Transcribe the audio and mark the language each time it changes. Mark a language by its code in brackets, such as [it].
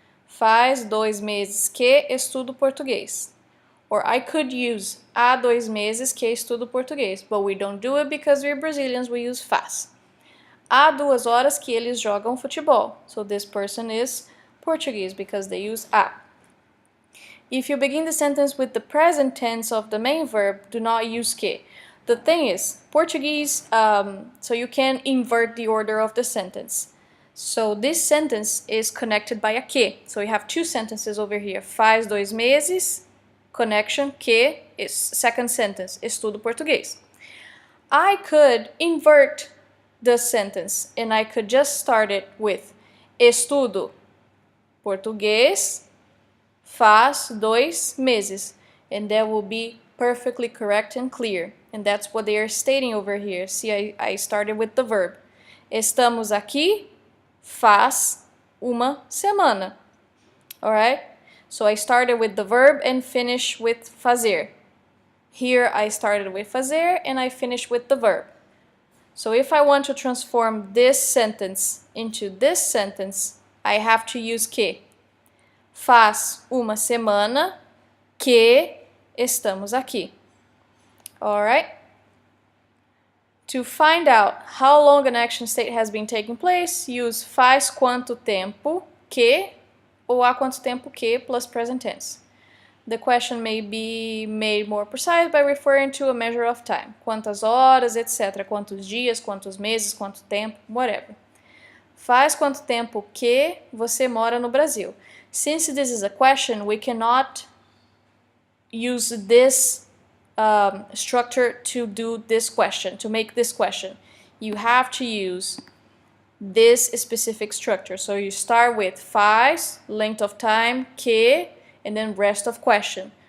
[pt] Faz 2 meses que estudo português. [en] Or I could use [pt] há 2 meses que estudo português, [en] but we don't do it because we're Brazilians, we use faz. [pt] Há 2 horas que eles jogam futebol. [en] So this person is Portuguese because they use há. If you begin the sentence with the present tense of the main verb, do not use que. The thing is, Portuguese, so you can invert the order of the sentence. So this sentence is connected by a que. So we have 2 sentences over here. [pt] Faz 2 meses, connection, que, [en] is second sentence, [pt] estudo português. [en] I could invert the sentence and I could just start it with [pt] estudo português faz 2 meses, [en] and that will be perfectly correct and clear. And that's what they are stating over here. See, I started with the verb. [pt] Estamos aqui faz uma semana. [en] Alright? So I started with the verb and finished with fazer. Here I started with fazer and I finished with the verb. So if I want to transform this sentence into this sentence, I have to use que. [pt] Faz uma semana que estamos aqui. [en] Alright? To find out how long an action state has been taking place, use [pt] faz quanto tempo que [en] ou há quanto tempo que plus present tense. The question may be made more precise by referring to a measure of time. [pt] Quantas horas, etc. Quantos dias, quantos meses, quanto tempo, [en] whatever. [pt] Faz quanto tempo que você mora no Brasil? [en] Since this is a question, we cannot use this structure to do this question, to make this question. You have to use this specific structure. So you start with faz, length of time, que, and then rest of question.